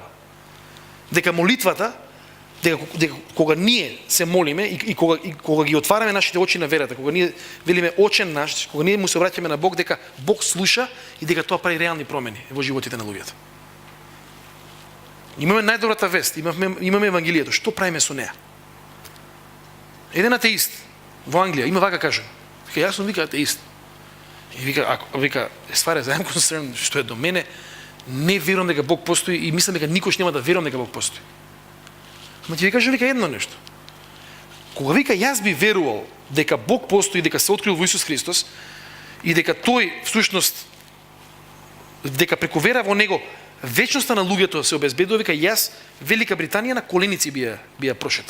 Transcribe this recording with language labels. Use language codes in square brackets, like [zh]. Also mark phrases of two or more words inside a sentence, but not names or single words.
[mk] Дека молитвата, дека кога ние се молиме и кога ги отвараме нашите очи на верата, кога ние велиме очен наш, кога ние му се обраќаме на Бог, дека Бог слуша и дека тоа прави реални промени во животите на луѓето. Имаме најдобрата вест, имаме Евангелието. Што правиме со неа? Еден атеист во Англија има вака кажа. Јас сум атеист. И вика, [en] as far as I'm concerned, [mk] што е до мене, не верувам дека Бог постои и мислам дека никош нема да верувам дека Бог постои. Ама ти ви кажа едно нешто. Кога јас би верувал дека Бог постои, дека се открил во Исус Христос и дека тој всушност дека преку вера во него вечноста на луѓето се обезбедува, јас Велика Британија на коленици би ја прошетал.